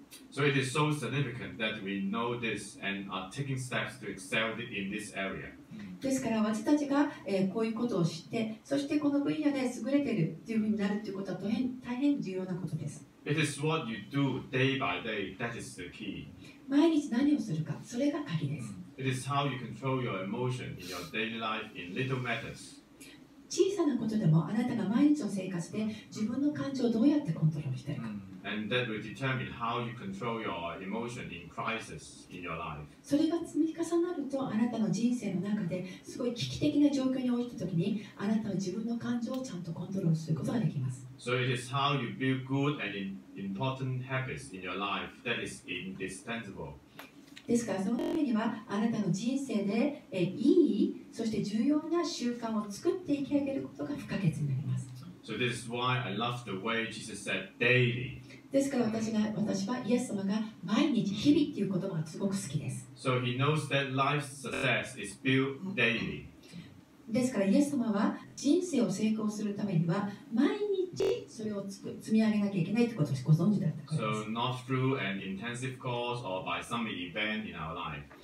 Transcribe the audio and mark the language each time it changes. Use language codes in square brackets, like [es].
[en] So it is so significant that we know this and are taking steps to excel in this area. [ja] ですから私たちが、こういうことを知って、そしてこの分野で優れているというふうになるということは大変重要なことです。 [en] It is what you do day by day that is the key. [ja] 毎日何をするか、それが鍵です。 [en] It is how you control your emotion in your daily life in little matters. [ja] 小さなことでももあなたが毎日の生活で自分の感情をどうやってコントロールしているか。 [en] And that will determine how you control your emotion in crisis in your life. [ja] それが積み重なるとあなたの人生の中ですごい危機的な状況に置いたときにあなたは自分の感情をちゃんとコントロールすることができます。 [en] So it is how you build good and important habits in your life that is indispensable. [ja] ですからそのためにはあなたの人生でいいそして重要な習慣を作っていき上げることが不可欠になります。 [en] So this is why I love the way Jesus said daily. [ja] ですから私はイエス様が毎日日々っていう言葉がすごく好きです。 [en] So he knows that life's success is built daily. [ja] ですからイエス様は人生を成功するためには毎日それを積み上げなきゃいけないってことをご存知だったからです。 [en] So not through an intensive course or by some event in our life.